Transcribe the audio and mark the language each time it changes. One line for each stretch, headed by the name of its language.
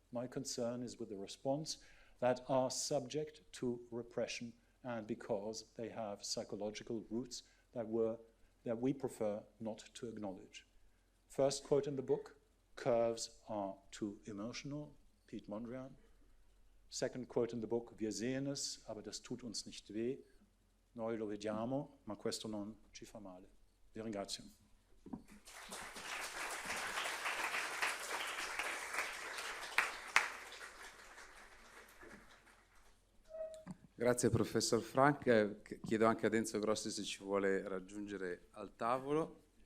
English: My concern is with the response that are subject to repression, and because they have psychological roots that we prefer not to acknowledge. First quote in the book, curves are too emotional, Piet Mondrian. Second quote in the book,
German: wir sehen es, aber das tut uns nicht weh.
Italian: Noi lo vediamo, ma questo non ci fa male. Vi ringrazio. Grazie professor Frank, chiedo anche a Enzo Grossi se ci vuole raggiungere al tavolo.